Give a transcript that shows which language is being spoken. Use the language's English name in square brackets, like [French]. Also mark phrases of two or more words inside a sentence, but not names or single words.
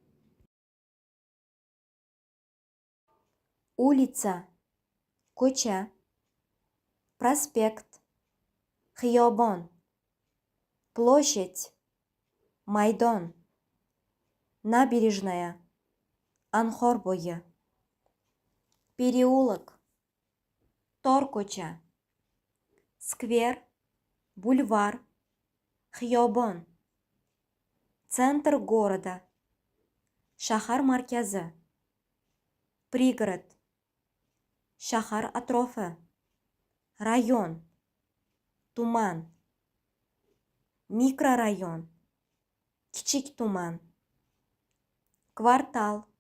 [Uzbek] Улица, ko'cha, prospekt, xiyobon, площадь, maydon, набережная, anhor bo'yi, переулок, tor ko'cha, skver, [Russian] бульвар, xiyobon, центр города, [Uzbek] shahar markazi, пригород, shahar atrofi, rayon, tuman, mikrorayon, kichik tuman, kvartal,